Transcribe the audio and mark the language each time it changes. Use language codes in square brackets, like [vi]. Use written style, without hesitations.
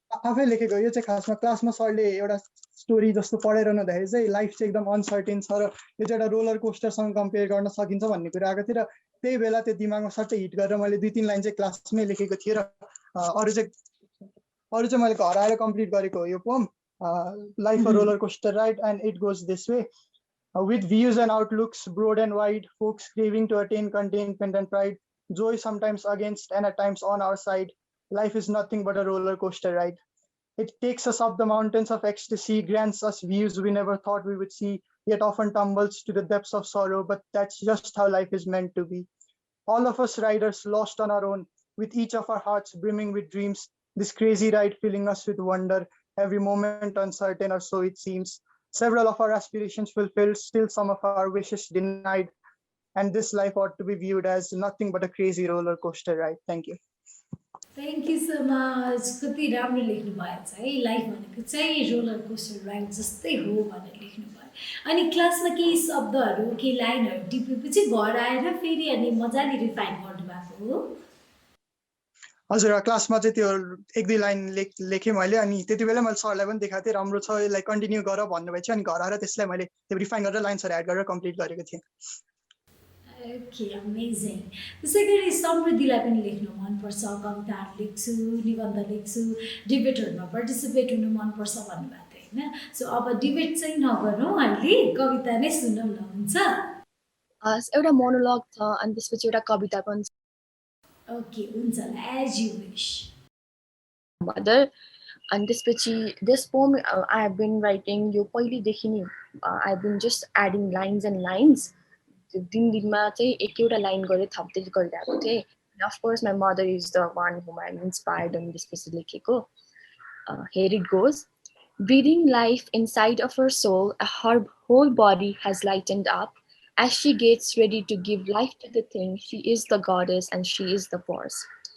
[ne] आफै लेखेको यो चाहिँ खासमा क्लासमा सरले एउटा स्टोरी जस्तो पढाइरहनु हुँदाखेरि चाहिँ लाइफ चाहिँ एकदम अनसर्टेन छ र यो चाहिँ एउटा रोलर कोस्टरसँग कम्पेयर गर्न सकिन्छ भन्ने कुरा आएको थियो र त्यही बेला त्यो दिमागमा सट्टै हिट गरेर मैले 2-3 लाइन चाहिँ क्लासमै लेखेको थिएँ र अरू चाहिँ मैले घर आएर कम्प्लिट गरेको हो यो pome [en] Life a roller coaster ride and it goes this way with views and outlooks broad and wide, folks craving to attain contentment and pride, joy sometimes against and at times on our side. Life is nothing but a roller coaster ride. It takes us up the mountains of ecstasy, grants us views we never thought we would see, yet often tumbles to the depths of sorrow, but that's just how life is meant to be. All of us riders lost on our own, with each of our hearts brimming with dreams, this crazy ride filling us with wonder, every moment uncertain or so it seems. Several of our aspirations fulfilled, still some of our wishes denied, and this life ought to be viewed as nothing but a crazy roller coaster ride. Thank you. [ne] Thank you so much कति राम्रो लेख्नु भएछ है life भनेको चाहिँ roller coaster ride जस्तै हो भनेर लेख्नु भयो अनि क्लासमा केही शब्दहरू केही लाइनहरू टिपेपछि घर आएर फेरि अनि मजाले रिफाइन गर्नुभएको हो हजुर क्लासमा चाहिँ त्यो 1-2 लाइन लेखेँ मैले अनि त्यति बेला मैले सरलाई पनि देखाएको थिएँ राम्रो छ यसलाई कन्टिन्यू गर भन्नुभएछ अनि घर आएर त्यसलाई मैले त्यो रिफाइन गरेर लाइन्सहरू एड गरेर कम्प्लिट गरेको थिएँ ओके अमेजिङ त्यसै गरी समृद्धिलाई पनि लेख्नु मनपर्छ कविताहरू लेख्छु निबन्ध लेख्छु डिबेटहरूमा पार्टिसिपेट हुनु मनपर्छ भन्नुभएको थियो होइन सो अब डिबेट चाहिँ नगरौँ अहिले कविता नै सुनौँ न हुन्छ एउटा मोनोलग छ अनि त्यसपछि एउटा कविता पनि छ ओके हुन्छ as you wish [en] mother and this poem I have been writing [ne] यो पहिलेदेखि नै [en] I have been just adding lines and lines [ne] दिनमा चाहिँ एक-एउटा लाइन गरेर थप्दै गरिरहेको थिएँ [en] of course my mother is the one whom I'm inspired and [ne] त्यसपछि लेखेको [en] here it goes breathing life inside of her soul her whole body has lightened up as she gets ready to give life to the thing she is the goddess and she is the force.